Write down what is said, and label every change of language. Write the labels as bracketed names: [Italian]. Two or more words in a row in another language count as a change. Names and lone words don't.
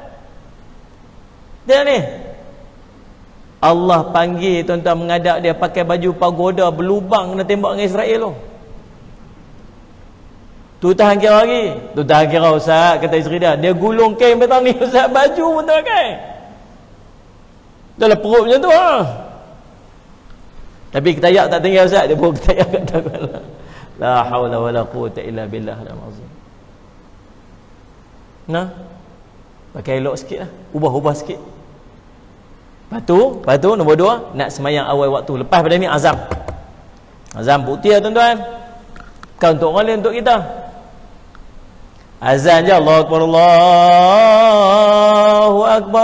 [Malay] Dia ni Allah panggil tuan-tuan menghadap dia pakai baju pagoda berlubang kena tembak dengan Israel tu. Tu tahan kira lagi. Tu tahan kira Ustaz, kata isteri dia. Dia gulung kain petang ni Ustaz, baju pun tak pakai. Dah lah perut macam tu Tapi ketayak tak tinggal Ustaz, dia bawa ketayak kat tangan. [Arabic] لا حول ولا قوة إلا بالله العظيم. [Malay] Nah, pakai elok sikit lah, ubah-ubah sikit. Lepas tu nombor 2, nak semayang awal waktu. Lepas pada ni azam. Azam bukti lah tuan-tuan. Bukan untuk orang lain, untuk kita. Azan je, [Arabic] الله أكبر، الله أكبر.